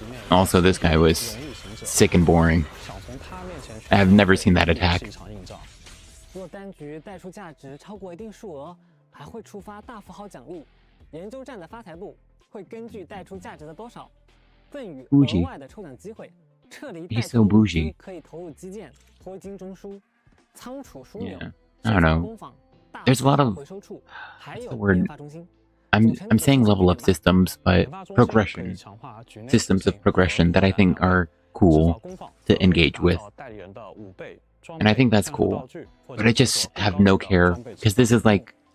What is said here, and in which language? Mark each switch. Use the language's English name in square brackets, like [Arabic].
[English] Also, this guy was sick and boring. I have never seen that attack. [Chinese] 若单局带出价值超过一定数额，还会触发大富豪奖励。研究站的发财部会根据带出价值的多少，赠予额外的抽奖机会。撤离带出物资可以投入基建、脱金中枢、仓储枢纽、工坊、大富豪回收处，还有研发中心。 [English] I'm saying level up systems, but progression. Systems of progression that I think are cool to engage with. And I think that's cool. But I just have no care, because this is like